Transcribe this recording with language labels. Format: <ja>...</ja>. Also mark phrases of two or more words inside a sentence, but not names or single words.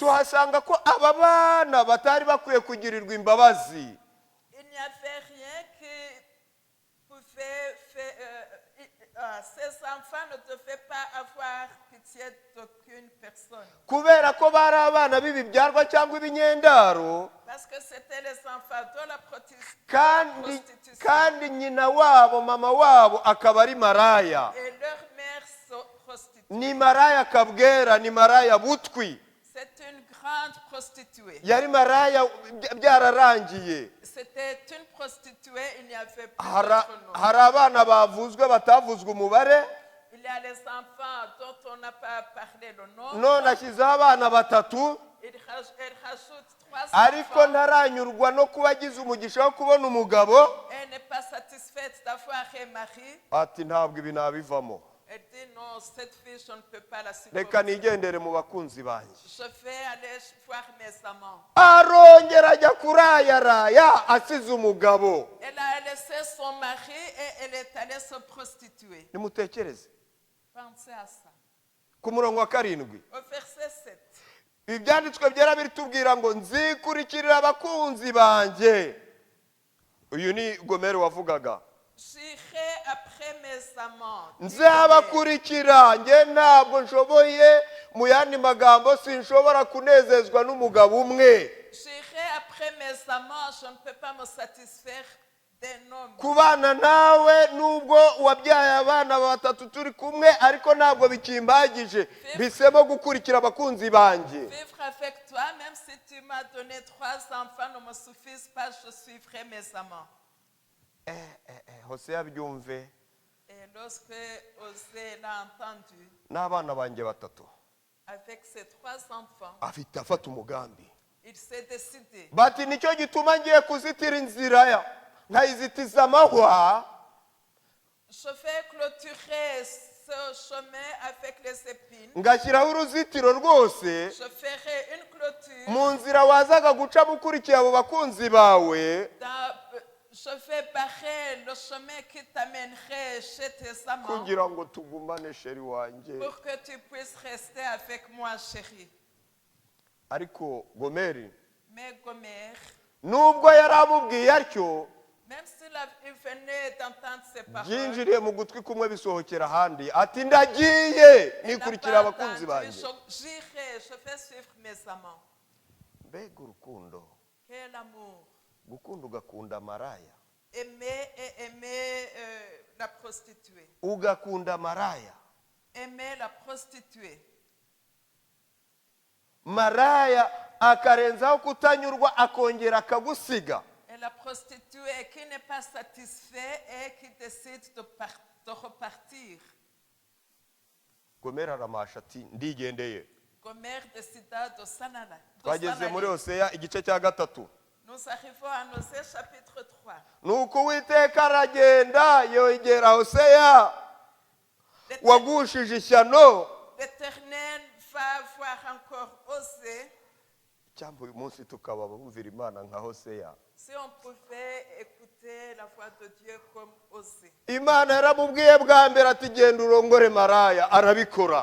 <rw>tuhasanga ko aba bana batari bakwiye kugirirwa imbabazi.</rw> <fr>il n'y avait rien qui pouvait faire. Ces enfants ne devaient pas avoir pitié d'aucune personne.</fr> <rw>Kubera ko bari abana b'ibibyarwa cyangwa ibinyendaro,</rw> <fr>Parce que c'était les enfants de la</fr> <rw>kandi</rw> <fr>prostitution.</fr> <rw>nyina wabo mama wabo akaba ari maraya.</rw> <fr>Et leur mère sont prostituées.</fr> <rw>Ni maraya kabwera, ni maraya butwi.</rw> <fr>C'est une grande prostituée.</fr> <rw>Yari maraya byararangiye.</rw> <fr>C'était une prostituée, il n'y avait plus</fr> <rw>Hari</rw> <fr>d'autre nom.</fr> <rw>abana bavuzwe batavuzwe umubare,</rw> <fr>Il y a les enfants dont on n'a pas parlé le nom.</fr> <rw>none ashyizeho abana batatu.</rw> <fr>Elle rajoute 3</fr> <rw>Ariko</rw> <fr>enfants.</fr> <rw>ntaranyurwa no kuba agize umugisha wo kubona umugabo.</rw> <fr>Elle n'est pas satisfaite d'avoir un mari.</fr> <rw>Ati ntabwo ibi nabivamo,</rw> <fr>Elle dit non, cette fille, je ne peux pas la</fr> <rw>reka</rw> <fr>supporter.</fr> <rw>nigendere mu bakunzi banjye.</rw> <fr>Je vais aller voir mes amants.</fr> <rw>Arongera ajya kurayaraya asize umugabo.</rw> <fr>Elle a laissé son mari et elle est allée se prostituer.</fr> <rw>Nimutekereze</rw> <fr>Pensez à ça.</fr> <rw>ku murongo wa karindwi,</rw> <fr>Au verset 7.</fr> <rw>ibyanditswe byera biritubwira ngo nzikurikirira abakunzi banjye. Uyu ni Gomeri wavugaga.</rw> <fr>J'irai après mes amants.</fr> <rw>Nzabakurikira, nge ntabwo nshoboye, mu yandi magambo sinshobora kunezezwa n'umugabo umwe.</rw> <fr>J'irai après mes amants, je ne peux pas me satisfaire d'un homme.</fr> <rw>Kubana nawe nubwo wabyaye abana batatu turi kumwe, ariko ntabwo bikimbagije, bisemo gukurikira abakunzi banjye.</rw> <fr>Vivre avec toi, même si tu m'as donné 3 enfants, ne me suffisent pas, je suivrai mes amants.</fr> <rw>Hoseya byumve,</rw> <fr>Et lorsque Osée l'a entendu,</fr> <rw>n'abana banjye batatu,</rw> <fr>avec ses 3 enfants,</fr> <rw>afite afata umugambi.</rw> <fr>il s'est décidé.</fr> <rw>Bati nicyo gituma ngiye kuzitira inzira nkayizitiza amahwa.</rw> <fr>Je vais clôturer ce chemin avec les épines.</fr> <rw>Ngashyiraho uruzitiro rwose</rw> <fr>Je ferai une clôture.</fr> <rw>mu nzira wazaga gucamo ukurikiye abo bakunzi bawe,</rw> <fr>Je vais barrer le chemin qui t'amènerait chez tes amants</fr> <rw>kugira ngo tugumane sheri wanjye.</rw> <fr>pour que tu puisses rester avec moi, chérie.</fr> <rw>Ariko Gomeri</rw> <fr>Mais Gomère,</fr> <rw>nubwo yari amubwiye atyo,</rw> <fr>même s'il venait d'entendre ces paroles,</fr> <rw>byinjiriye mu gutwi kumwe bisohokera ahandi. Ati ndagiye</rw> <fr>il n'a</fr> <rw>nikurikira</rw> <fr>pas</fr> <rw>abakunzi</rw> <fr>entendu.</fr> <rw>banjye.</rw> <fr>J'irai, je vais suivre mes amants.</fr> <rw>Mbega urukundo,</rw> <fr>Quel amour.</fr> <rw>gukunda ugakunda maraya,</rw> <fr>Aimer et aimer la prostituée.</fr> <rw>ugakunda maraya.</rw> <fr>Aimer la prostituée.</fr> <rw>Maraya akarenzaho kutanyurwa akongera akagusiga.</rw> <fr>Et la prostituée qui n'est pas satisfaite et qui décide de repartir.</fr> <rw>Gomeri aramasha ati ndigendeye.</rw> <fr>Gomère décida de s'en aller.</fr> <rw>Twageze muri Hoseya igice cya gatatu.</rw> <fr>Nous arrivons à Osée chapitre 3.</fr> <rw>nuko uwiteka aragenda yongera hoseya wagushije ishyano.</rw> <fr>L'Éternel va voir encore Osée.</fr> <rw>cyangwa uyu munsi tukaba bumvira imana nka hoseya.</rw> <fr>Si on pouvait écouter la voix de Dieu comme Osée.</fr> <rw>imana yaramubwiye bwa mbere ati genda urongore maraya, arabikora.</rw>